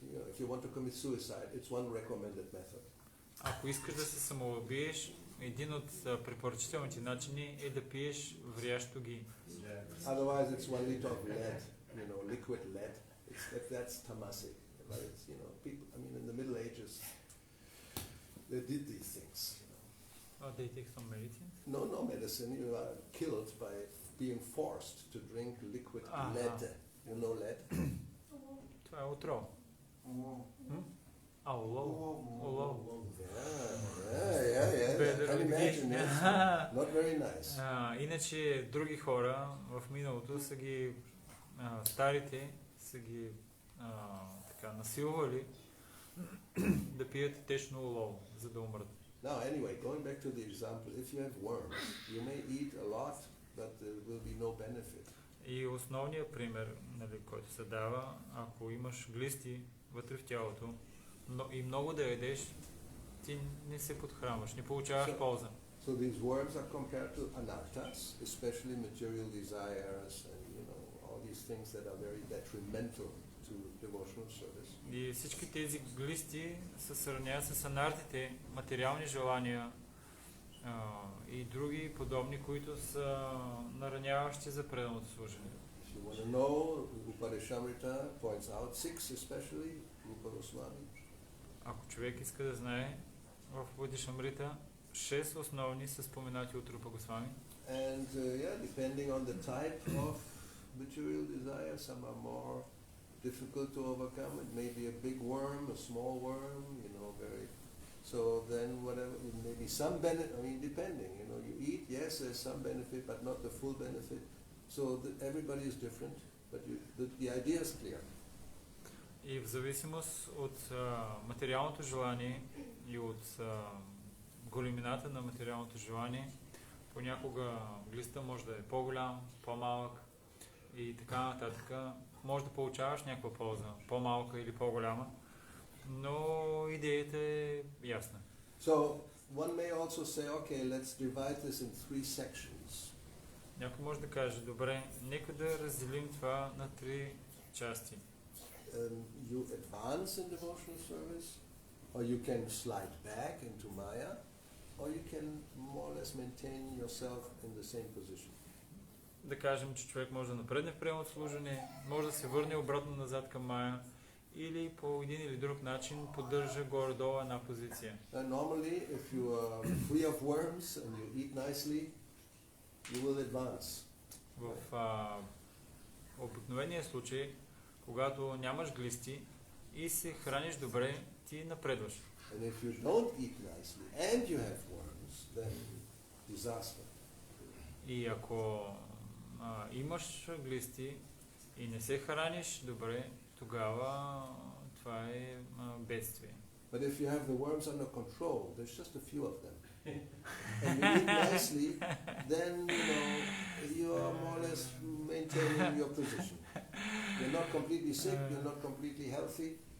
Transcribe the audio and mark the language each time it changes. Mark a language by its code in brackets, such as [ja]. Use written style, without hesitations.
[en] if you want to commit suicide, it's one recommended method. [bg] Ако искаш да се самоубиеш, един от препоръчителните начини е да пиеш врящо ги. [en] Otherwise, it's 1 liter of lead, liquid lead. That's tamasic. Right? It's, people. I mean, in the Middle Ages, they did these things. They take some medicine? No medicine. You are killed by being forced to drink liquid lead. You know lead? [bg] Това е отров. Олов. [en] Yeah. I can imagine it. Not very nice. [bg] Иначе други хора в миналото са ги старите са ги така насилвали да пият течно олово, за да умрат. [en] Now, anyway, going back to the example, if you have worms, you may eat a lot, but there will be no benefit. [bg] И основният пример, който се дава, ако имаш глисти вътре в тялото, и много да ядеш, ти не се подхранваш, не получаваш полза. [en] So these worms are compared to anarthas, especially material desires and all these things that are very detrimental to devotional service. [bg] И всички тези глисти се сравняват с анартите, материални желания и други подобни, които са нараняващи за преданото служение. [en] If you want to know, Upadeshamrita points out 6 especially, Rupa Goswami. [bg] Ако човек иска да знае, в Бхакти 6 основни са споменати от Рупа Госвами. [en] And depending on the type of material desire, some are more difficult to overcome. It may be a big worm, a small worm, very. So then whatever, maybe some benefit, depending, you eat, yes, there's some benefit, but not the full benefit. So everybody is different, but the idea is clear. [bg] И в зависимост от материалното желание и от големината на материалното желание, понякога глиста може да е по-голям, по-малък и така нататък. Може да получаваш някаква полза, по-малка или по-голяма, но идеята е ясна. [en] So one may also say, okay, let's divide this in 3 sections. [bg] Някой може да каже, добре, нека да разделим това на 3 части. [en] You advance in devotional service, or you can slide back into Maya, or you can more or less maintain yourself in the same position. [bg] Да кажем, че човек може да напредне в преданото служение, може да се върне обратно назад към Мая, или по един или друг начин поддържа горе-долу една позиция. [en] Normally, if you are free of worms and you eat nicely, you will advance. [bg] В обикновения случай, когато нямаш глисти и се храниш добре, ти напредваш. [en] And if you don't eat nicely and you have worms, then disaster. [bg] И ако имаш глисти и не се храниш добре, тогава това е бедствие. [en] But if you have the worms under control, there's just a few of them, and you eat nicely, then you are more or less maintaining your position. You're not completely sick, you're not completely healthy.